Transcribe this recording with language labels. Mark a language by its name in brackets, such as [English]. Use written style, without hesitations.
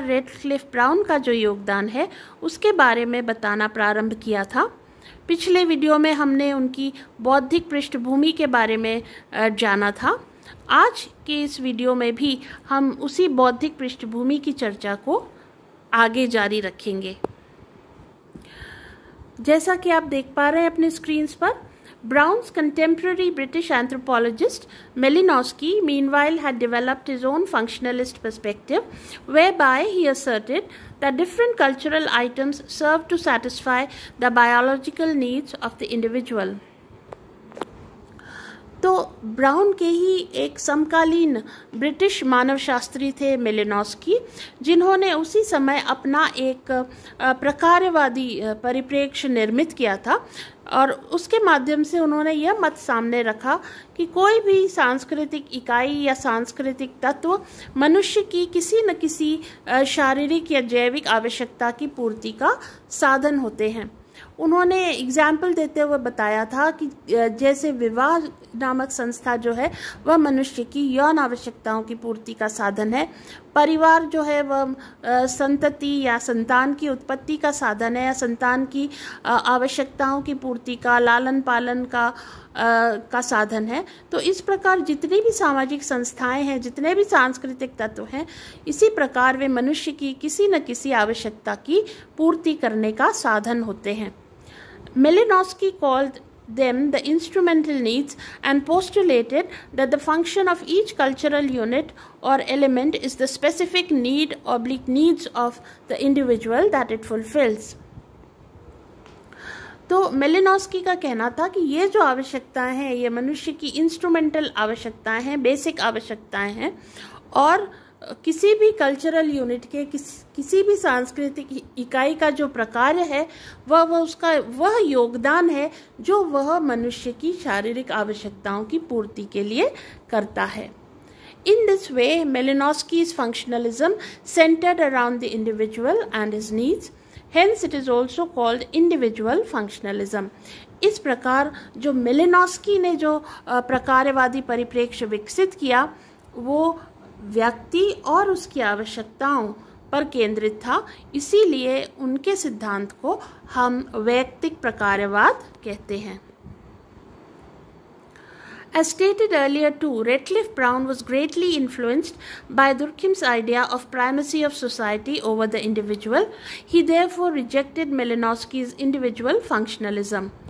[Hindi] Radcliffe brown का जो योगदान है उसके बारे में बताना प्रारंभ किया था। पिछले वीडियो में हमने उनकी बौद्धिक पृष्ठभूमि के बारे में जाना था। आज के इस वीडियो में भी हम उसी बौद्धिक पृष्ठभूमि की चर्चा को आगे जारी रखेंगे। जैसा कि आप देख पा रहे हैं अपने स्क्रीन्स पर, [English] Brown's contemporary British anthropologist Malinowski meanwhile had developed his own functionalist perspective, whereby he asserted that different cultural items serve to satisfy the biological needs of the individual. [Hindi] तो ब्राउन के ही एक समकालीन ब्रिटिश मानवशास्त्री थे Malinowski, जिन्होंने उसी समय अपना एक प्रकारवादी परिप्रेक्ष्य निर्मित किया था। और उसके माध्यम से उन्होंने यह मत सामने रखा कि कोई भी सांस्कृतिक इकाई या सांस्कृतिक तत्व मनुष्य की किसी न किसी शारीरिक या जैविक आवश्यकता की पूर्ति का साधन होते हैं। उन्होंने एग्जाम्पल देते हुए बताया था कि जैसे विवाह नामक संस्था जो है वह मनुष्य की यौन आवश्यकताओं की पूर्ति का साधन है, परिवार जो है वह संतति या संतान की उत्पत्ति का साधन है, या संतान की आवश्यकताओं की पूर्ति का, लालन पालन का साधन है। तो इस प्रकार जितनी भी सामाजिक संस्थाएं हैं, जितने भी सांस्कृतिक तत्व हैं, इसी प्रकार वे मनुष्य की किसी न किसी आवश्यकता की पूर्ति करने का साधन होते हैं। [English] Malinowski called them the instrumental needs and postulated that the function of each cultural unit or element is the specific needs of the individual that it fulfills. [Hindi] तो मेलिनोस्की का कहना था कि ये जो आवश्यकताएं हैं ये मनुष्य की इंस्ट्रूमेंटल आवश्यकताएं हैं, बेसिक आवश्यकताएं हैं, और किसी भी कल्चरल यूनिट के किसी भी सांस्कृतिक इकाई का जो प्रकार है वह योगदान है जो वह मनुष्य की शारीरिक आवश्यकताओं की पूर्ति के लिए करता है। [English] In this way, Malinowski's functionalism centered around the individual and his needs. Hence, it is also called individual functionalism. [Hindi] इस प्रकार जो मेलिनोस्की ने जो प्रकारवादी परिप्रेक्ष्य विकसित किया वो व्यक्ति और उसकी आवश्यकताओं पर केंद्रित था, इसीलिए उनके सिद्धांत को हम वैयक्तिक प्रकारवाद कहते हैं। [English] As stated earlier too, Redcliffe Brown was greatly influenced by Durkheim's idea of primacy of society over the individual. He therefore rejected Malinowski's individual functionalism.